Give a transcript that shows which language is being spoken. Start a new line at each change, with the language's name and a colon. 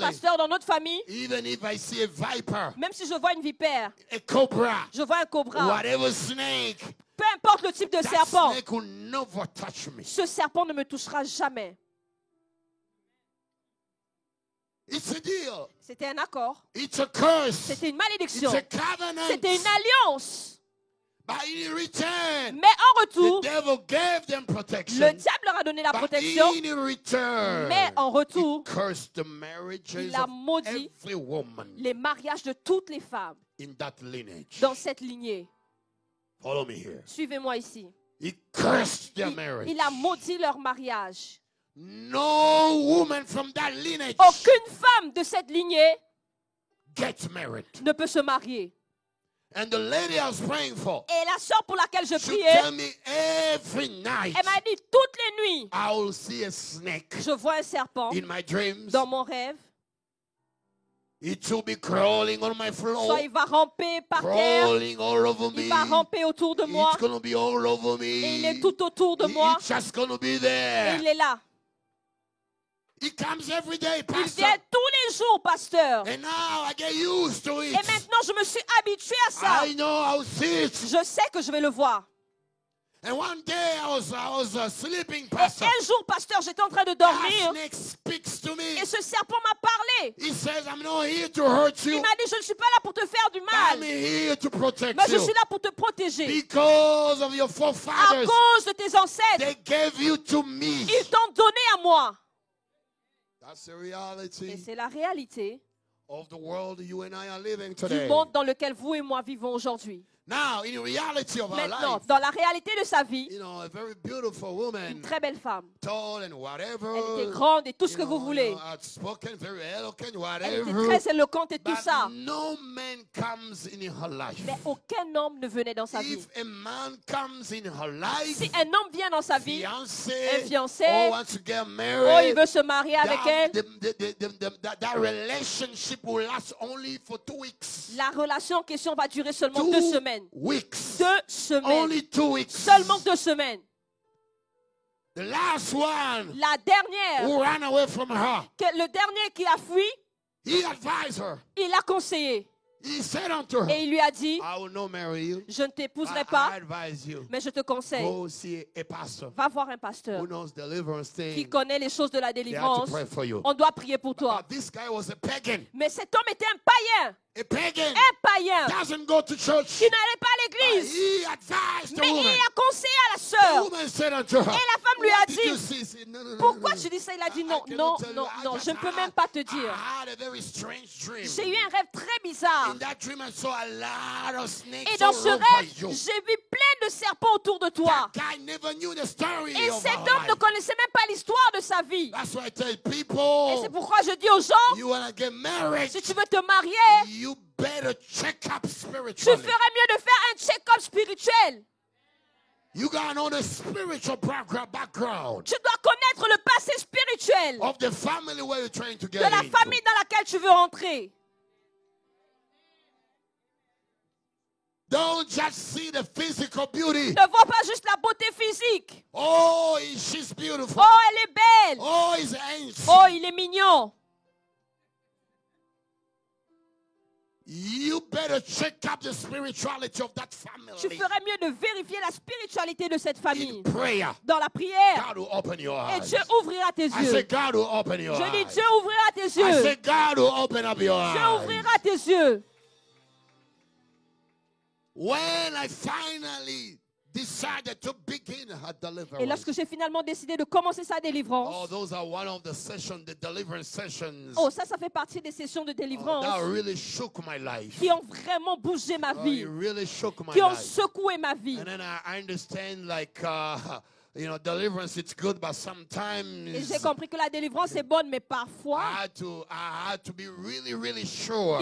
French: pasteur, dans notre famille,
English: even if I see a viper,
French: même si je vois une vipère,
English: a cobra,
French: je vois un cobra,
English: whatever snake,
French: peu importe le type de
English: that
French: serpent,
English: snake will never touch me.
French: ce serpent ne me touchera jamais.
English: It's a deal.
French: C'était un accord.
English: It's a curse.
French: C'était une
English: It's
French: malédiction.
English: a covenant.
French: C'était une alliance.
English: But in return,
French: Mais en
English: the
French: retour,
English: devil gave them
French: le
English: protection.
French: diable leur a donné la
English: But
French: protection.
English: in return,
French: Mais en retour,
English: he cursed the marriages
French: il a
English: of
French: maudit
English: every woman
French: les mariages de toutes les femmes
English: in that lineage.
French: dans cette lignée.
English: Follow me here.
French: Suivez-moi ici.
English: He cursed their marriage.
French: Il a maudit leur mariage.
English: No woman from that lineage
French: Aucune femme de cette lignée
English: gets married.
French: ne peut se marier.
English: And the lady I was praying for,
French: Et la sœur pour laquelle je
English: she
French: priais,
English: tell me every night
French: elle m'a dit toutes les nuits,
English: I will see a snake
French: je vois un serpent
English: in my dreams.
French: dans mon rêve.
English: It will be crawling on my floor,
French: Soit il va ramper par terre,
English: crawling all over me.
French: il va ramper autour de moi,
English: It's gonna be all over
French: et il
English: me.
French: est tout autour de moi,
English: It's just gonna be
French: et
English: there.
French: il est là.
English: It comes every day,
French: Il
English: Pastor.
French: vient tous les jours, pasteur.
English: And now I get used to
French: Et
English: it.
French: maintenant, je me suis habituée à ça.
English: I know I'll see it.
French: Je sais que je vais le voir.
English: And one day I was sleeping,
French: Et
English: Pastor.
French: un jour, pasteur, j'étais en train de
English: That
French: dormir.
English: snake speaks to me.
French: Et ce serpent m'a parlé.
English: He says, I'm not here to hurt
French: Il
English: you.
French: m'a dit, je ne suis pas là pour te faire du
English: I'm
French: mal.
English: here to protect
French: Mais je
English: you.
French: suis là pour te protéger.
English: Because of your
French: À
English: forefathers,
French: cause de tes ancêtres,
English: they gave you to me.
French: ils t'ont donné à moi.
English: That's the
French: Et
English: reality
French: c'est la réalité
English: of the world you and I are living
French: du
English: today.
French: monde dans lequel vous et moi vivons aujourd'hui.
English: Now, in the reality of our
French: Maintenant,
English: life,
French: dans la réalité de sa vie,
English: a very beautiful
French: une
English: woman,
French: très belle femme.
English: tall and whatever.
French: Elle était grande et tout ce que vous voulez.
English: Outspoken, very eloquent,
French: Elle était
English: whatever.
French: très éloquente et tout
English: But
French: ça.
English: no man comes in her life.
French: Mais aucun homme ne venait dans sa vie.
English: If a man comes in her life,
French: Si un homme vient dans sa vie,
English: fiancé,
French: un fiancé,
English: wants to get
French: oh, il
English: married,
French: veut se marier avec elle,
English: that relationship will last only for 2 weeks.
French: la relation en question va durer seulement
English: 2
French: 2 semaines.
English: weeks.
French: 2 semaines.
English: Only 2 weeks.
French: Seulement 2 semaines.
English: The last one
French: La dernière,
English: who ran away from her,
French: le dernier qui a fui,
English: he advised her.
French: il l'a conseillé.
English: He said unto her,
French: Et il lui a dit,
English: I will not marry you.
French: je ne t'épouserai
English: I
French: pas,
English: advise you.
French: mais je te conseille.
English: Go see a pastor
French: Va voir un pasteur
English: who knows deliverance
French: qui
English: thing.
French: connaît les choses de la
English: They have to
French: délivrance.
English: pray for you.
French: On doit prier pour toi.
English: But this guy was a pagan.
French: Mais cet homme était un païen.
English: A pagan
French: Un païen
English: doesn't go to church.
French: qui n'allait pas à
English: But
French: l'église.
English: he advised the
French: Mais il
English: woman.
French: a conseillé à la
English: The
French: sœur.
English: woman said unto her,
French: Et la femme lui a
English: what did you
French: dit,
English: see? He said, no, no, no,
French: pourquoi
English: no, no.
French: tu dis ça? Il a dit
English: I
French: non,
English: cannot
French: non,
English: tell you.
French: non,
English: I
French: non,
English: just
French: je ne peux
English: had-
French: même pas te
English: I
French: dire.
English: had a very strange dream.
French: J'ai eu un rêve très bizarre.
English: In that dream, I saw a lot of snakes
French: Et dans
English: all
French: ce
English: over
French: rêve,
English: you.
French: j'ai vu plein de serpents autour de toi.
English: That guy never knew the story
French: Et
English: of
French: cet
English: our
French: homme ne
English: life.
French: connaissait même pas l'histoire de sa vie.
English: That's why I tell
French: Et
English: people,
French: c'est pourquoi je dis aux gens,
English: you want to get married,
French: si tu veux te marier,
English: you better check up
French: tu
English: spiritually.
French: ferais mieux de faire un check-up spirituel.
English: You got to know the spiritual background
French: Tu dois connaître le passé spirituel
English: of the family where you're trying to
French: de
English: get
French: la
English: into.
French: famille dans laquelle tu veux entrer.
English: Don't just see the physical beauty.
French: Ne vois pas juste la beauté physique.
English: Oh, she's beautiful.
French: Oh, elle est belle.
English: Oh, he's handsome.
French: Oh, il est mignon.
English: You better check up the spirituality of that family.
French: Tu ferais mieux de vérifier la spiritualité de cette famille.
English: In prayer,
French: Dans la prière.
English: God will open your
French: Et
English: eyes.
French: Dieu ouvrira tes
English: I say
French: yeux.
English: God will open your
French: Je dis
English: eyes.
French: Dieu ouvrira tes
English: I
French: yeux.
English: say God will open up your
French: Dieu
English: eyes.
French: ouvrira tes yeux.
English: When I finally decided to begin her
French: Et
English: deliverance.
French: lorsque j'ai finalement décidé de commencer sa
English: Oh,
French: délivrance,
English: those are one of the sessions, the deliverance sessions.
French: oh, ça fait partie des sessions de
English: That
French: délivrance
English: really shook my life.
French: qui ont vraiment bougé ma
English: Oh,
French: vie,
English: it really shook my
French: qui ont
English: life.
French: secoué ma vie.
English: And then I understand, like, deliverance, it's good, but
French: Et
English: sometimes
French: j'ai compris que la délivrance est bonne, mais parfois,
English: I had to be really, really sure